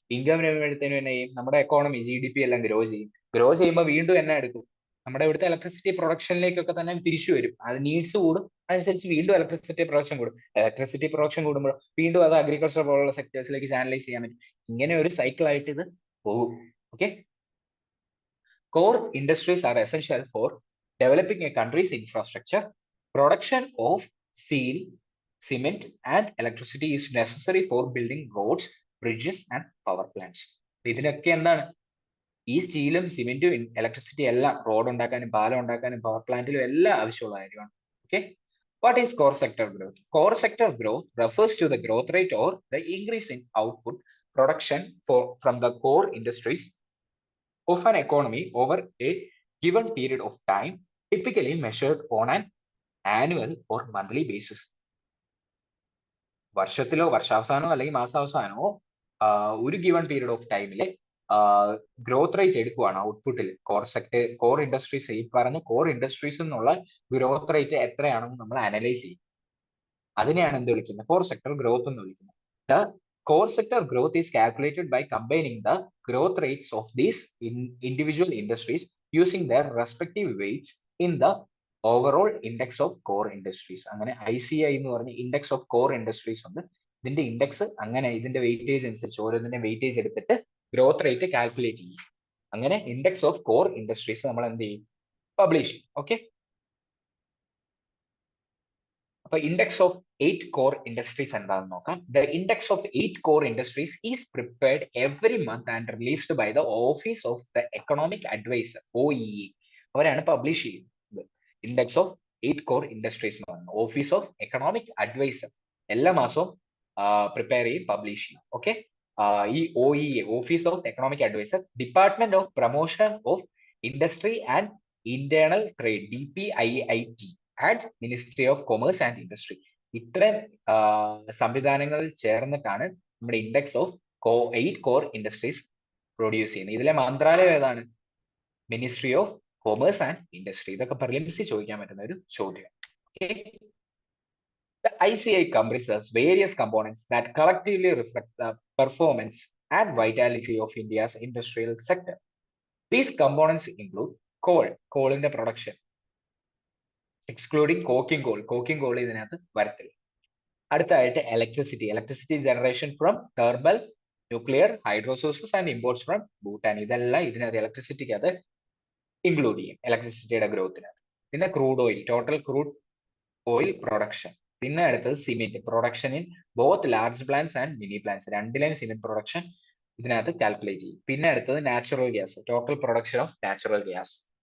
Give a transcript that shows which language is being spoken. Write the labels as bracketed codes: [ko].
[ml] Income വരുമ്പോഴത്തേനും തന്നെ ചെയ്യും, നമ്മുടെ എക്കോണമി GDP എല്ലാം ഗ്രോ ചെയ്യും. ഗ്രോ ചെയ്യുമ്പോൾ വീണ്ടും എന്നെ എടുക്കും, നമ്മുടെ ഇവിടുത്തെ ഇലക്ട്രിസിറ്റി പ്രൊഡക്ഷനിലേക്കൊക്കെ തന്നെ തിരിച്ചു വരും. അത് നീഡ്സ് കൂടും, അതനുസരിച്ച് വീണ്ടും ഇലക്ട്രിസിറ്റി പ്രൊഡക്ഷൻ കൂടും. ഇലക്ട്രിസിറ്റി പ്രൊഡക്ഷൻ കൂടുമ്പോൾ വീണ്ടും അത് അഗ്രികൾച്ചർ പോലുള്ള സെക്ടേഴ്സിലേക്ക് ചാനലൈസ് ചെയ്യാൻ പറ്റും. ഇങ്ങനെ ഒരു സൈക്കിൾ ആയിട്ട് ഇത് പോകും. Okay, [en] core industries are essential for developing a country's infrastructure. Production of steel, cement and electricity is necessary for building roads, bridges and power plants. [ml] ഇതിനൊക്കെ എന്താണ്, ഈ സ്റ്റീലും സിമെന്റും ഇലക്ട്രിസിറ്റി എല്ലാം റോഡ് ഉണ്ടാക്കാനും പാലം ഉണ്ടാക്കാനും പവർ പ്ലാന്റിലും എല്ലാം ആവശ്യമുള്ള കാര്യമാണ്. [en] Okay, what is core sector growth? Core sector growth refers to the growth rate or the increase in output production from the core industries of an economy over a given period of time, typically measured on an annual or monthly basis. [ml] വർഷത്തിലോ വർഷാവസാനമോ അല്ലെങ്കിൽ മാസാവസാനമോ ഒരു given period of ടൈമിൽ growth rate എടുക്കുവാണ് ഔട്ട്പുട്ടിൽ. Core industries, ഈ പറഞ്ഞ core industries എന്നുള്ള growth rate എത്രയാണെന്ന് നമ്മൾ analyse ചെയ്യും. അതിനെയാണ് എന്ത് വിളിക്കുന്നത്, കോർ സെക്ടർ ഗ്രോത്ത് എന്ന് വിളിക്കുന്നത്. [en] The core sector growth is calculated by combining the growth rates of these individual industries using their respective weights in the overall index of core industries. [ml] അങ്ങനെ ICI എന്ന് പറഞ്ഞ index of core industries ഉണ്ട്. ഇതിന്റെ index അങ്ങനെ ഇതിന്റെ weightage അനുസരിച്ച് ഓരോന്നിന്റെ weightage എടുത്തിട്ട് growth rate calculate ചെയ്യും. അങ്ങനെ ഇൻഡെക്സ് ഓഫ് കോർ ഇൻഡസ്ട്രീസ് നമ്മൾ എന്ത് ചെയ്യും, പബ്ലിഷ് ചെയ്യും. ഓക്കെ, അപ്പൊ ഇൻഡെക്സ് ഓഫ് 8 core industries എന്താണെന്ന് നോക്കാം. [en] The index of 8 core industries is prepared every month and released by the Office of the Economic Advisor, OEA. [ml] അവരാണ് പബ്ലിഷ് ചെയ്യുന്നത്. ഇൻഡെക്സ് ഓഫ് 8 core industries എന്ന് പറയുന്നത് ഓഫീസ് ഓഫ് എക്കണോമിക് അഡ്വൈസർ എല്ലാ മാസവും prepare ചെയ്യും, publish ചെയ്യും. ഓക്കെ, ഈ OEA, office of economic adviser, department of promotion of industry and internal trade, DPIIT and ministry of commerce and industry, ഇത്രയും സംവിധാനങ്ങൾ ചേർന്നിട്ടാണ് നമ്മുടെ index of 8 core industries produce ചെയ്യുന്നത്. ഇതിലെ മന്ത്രാലയം ഏതാണ്? Ministry of commerce and industry. ഇതൊക്കെ പ്രിലിംസിൽ ചോദിക്കാൻ പറ്റുന്ന ഒരു ചോദ്യം. [en] Okay. The ICI comprises various components that collectively reflect the performance and vitality of India's industrial sector. These components include coal in the production, excluding coking coal [ml] ഇതിനകത്ത് വരത്തില്ല. [en] അടുത്തതായിട്ട് electricity generation from thermal, nuclear, hydro sources and imports from Bhutan. [ml] ഇതെല്ലാം ഇതിനകത്ത് ഇലക്ട്രിസിറ്റിക്കകത്ത് include ചെയ്യും, ഇലക്ട്രിസിറ്റിയുടെ ഗ്രോത്തിനകത്ത്. [en] പിന്നെ crude oil, total crude oil production. പിന്നെ അടുത്തത് cement production in both large plants and mini plants. [ml] രണ്ടിലെയും cement production ഇതിനകത്ത് കാൽക്കുലേറ്റ് ചെയ്യും. പിന്നെ അടുത്തത് natural gas, [en] Total production of natural gas.